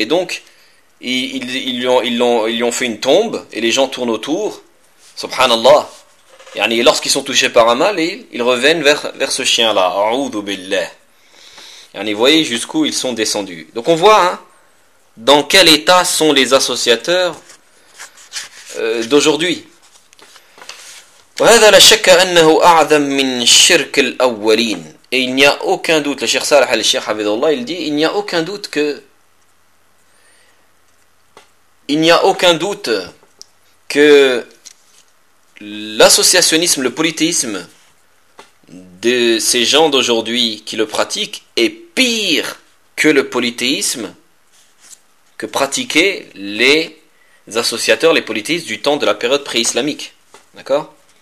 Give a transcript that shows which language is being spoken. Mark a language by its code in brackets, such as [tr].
[fr] Et donc, ils lui ont fait une tombe et les gens tournent autour. Subhanallah. Et lorsqu'ils sont touchés par un mal, ils reviennent vers ce chien-là. A'oudou billah. Et vous voyez jusqu'où ils sont descendus. Donc, on voit hein, dans quel état sont les associateurs d'aujourd'hui. [ar] وهذا لا شك أنه أعظم من شرك الأولين. [fr] Et il n'y a aucun doute, le Cheikh Salah al-Sheikh Hafidhullah, il dit, il n'y a aucun doute que l'associationnisme, le polythéisme de ces gens d'aujourd'hui qui le pratiquent est pire que le polythéisme que pratiquaient les associateurs, les polythéistes du temps de la période pré-islamique. D'accord?